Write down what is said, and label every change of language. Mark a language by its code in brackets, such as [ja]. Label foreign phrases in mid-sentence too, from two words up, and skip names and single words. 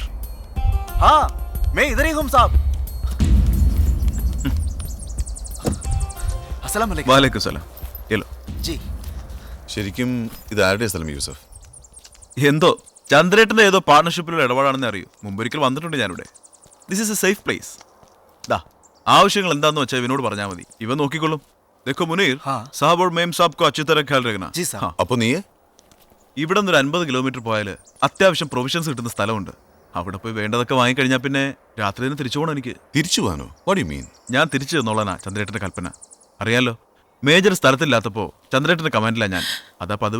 [hi] हाँ, मैं इधर ही हूँ साहब। [ar] السلام عليكم. وعليكم السلام. [hi] येलो जी। [ml] ശരിക്കും ഇത് ആരുടെ സ്ഥലം യൂസഫ്? എന്തോ ചന്ദ്രേട്ടന്റെ ഏതോ പാർട്ണർഷിപ്പിലുള്ള ഇടപാടാണെന്ന് അറിയൂ. മുമ്പൊരിക്കൽ വന്നിട്ടുണ്ട് ഞാനിവിടെ. [en] This is a safe place. [ml] ദാ ആവശ്യങ്ങൾ എന്താന്ന് വെച്ചാൽ ഇവനോട് പറഞ്ഞാൽ മതി, ഇവൻ നോക്കിക്കൊള്ളും. [hi] देखो मुनीर, साहब और मेम साहब को अच्छी तरह ख्याल रखना। जी साहब। [ml] അപ്പൊ നീ ഇവിടെ നിന്ന് ഒരു 50 കിലോമീറ്റർ പോയാൽ അത്യാവശ്യം പ്രൊവിഷൻസ് കിട്ടുന്ന സ്ഥലമുണ്ട്. അവിടെ പോയി വേണ്ടതൊക്കെ വാങ്ങിക്കഴിഞ്ഞാൽ പിന്നെ രാത്രി തന്നെ തിരിച്ചു പോകണം. എനിക്ക് തിരിച്ചു പോകാനോ? [en] What you mean? [ml] ഞാൻ തിരിച്ചു തന്നോളാനാ ചന്ദ്രേട്ടന്റെ കൽപ്പന. അറിയാലോ, മേജർ സ്ഥലത്തില്ലാത്തപ്പോ ചന്ദ്രേട്ടന്റെ കമാൻഡിലാ ഞാൻ. അതാ പതിവ്.